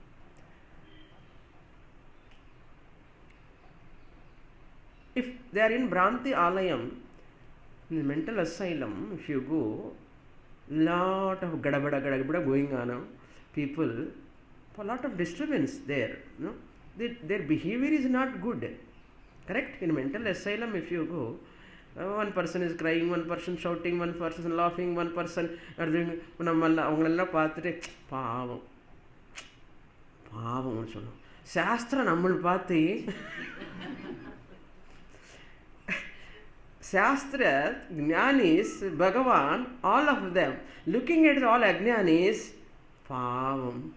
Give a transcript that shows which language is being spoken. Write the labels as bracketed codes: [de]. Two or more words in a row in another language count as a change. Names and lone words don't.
[en] If they are in [ta] ப்ராந்தி ஆலயம், [en] in the mental asylum, if you go, lot of gadabada going on, people, a lot of disturbance there. No? Their behavior is not good. Correct? In mental asylum, if you go, one person is crying, one person shouting, one person laughing, one person doing, [ta] அவங்கள பாத்துட்டு பாவம் னு சொல்லு. சாஸ்திர நம்மள பாத்து சாஸ்திர, Jnanis, Bhagavan, [en] all of them, looking at all Ajnanis, Pavam.